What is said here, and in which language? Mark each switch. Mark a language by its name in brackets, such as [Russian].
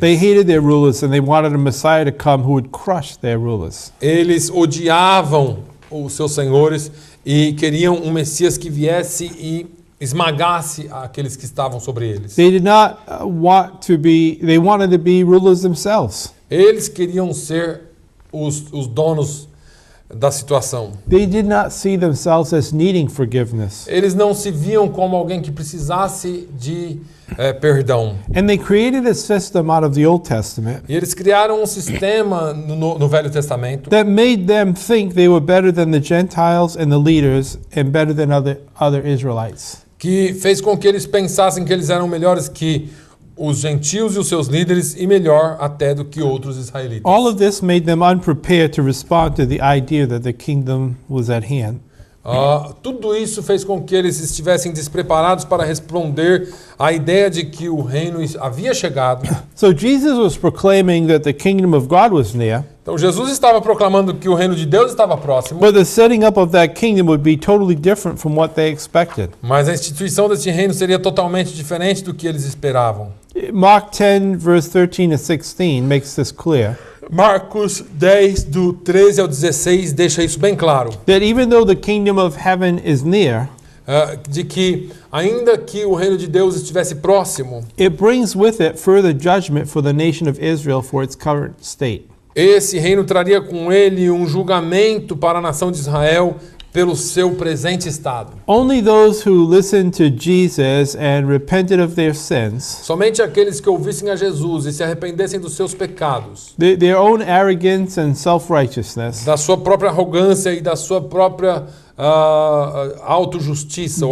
[English] They hated their rulers and they wanted a Messiah to come who would crush their rulers. [Portuguese] Eles odiavam os seus senhores e queriam um Messias que viesse e esmagasse aqueles que estavam sobre eles. [English] They did not they wanted to be rulers themselves. [Portuguese] Eles queriam ser os donos da situação. [English] They did not see themselves as needing forgiveness. [Portuguese] Eles não se viam como alguém que precisasse de perdão. [English] And they created a system out of the Old Testament [Portuguese] E eles criaram um sistema no Velho Testamento [English] that made them think they were better than the Gentiles and the leaders and better than other Israelites. [Portuguese] que fez com que eles pensassem que eles eram melhores que os gentios e os seus líderes e melhor até do que outros israelitas. [English] All of this made them unprepared to respond to the idea that the kingdom was at hand. [Portuguese] Tudo isso fez com que eles estivessem despreparados para responder à ideia de que o reino havia chegado. [English] So Jesus was proclaiming that the kingdom of God was near. [Portuguese] Então Jesus estava proclamando que o reino de Deus estava próximo, [English] but the setting up of that kingdom would be totally different from what they expected. [Portuguese] mas a instituição desse reino seria totalmente diferente do que eles esperavam. [English] Mark 10, verse 13 to 16 makes this clear. [Portuguese] Marcos 10, do 13 ao 16, deixa isso bem claro. [English] That even though the kingdom of heaven is near, [Portuguese] De que, ainda que o reino de Deus estivesse próximo, [English] it brings with it further judgment for the nation of Israel for its current state. [Portuguese] esse reino traria com ele um julgamento para a nação de Israel pelo seu presente estado. [English] Only those who listened to Jesus and repented of their sins, [Portuguese] Somente aqueles que ouvissem a Jesus e se arrependessem dos seus pecados, [English] their own arrogance and self-righteousness, [Portuguese] da sua própria arrogância e da sua própria autojustiça ou